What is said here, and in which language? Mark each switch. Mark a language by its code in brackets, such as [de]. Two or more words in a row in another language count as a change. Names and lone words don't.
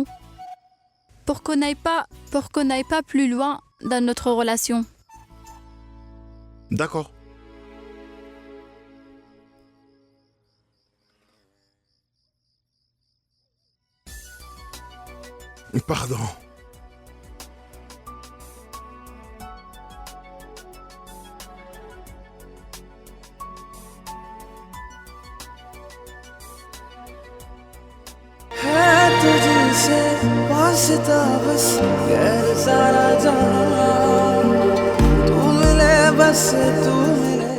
[fr] Pour qu'on n'aille pas plus loin dans notre relation. D'accord. Pardon. [hi] तुझसे वास्ता बस गैर सारा जहां तू मिले बस तू मिले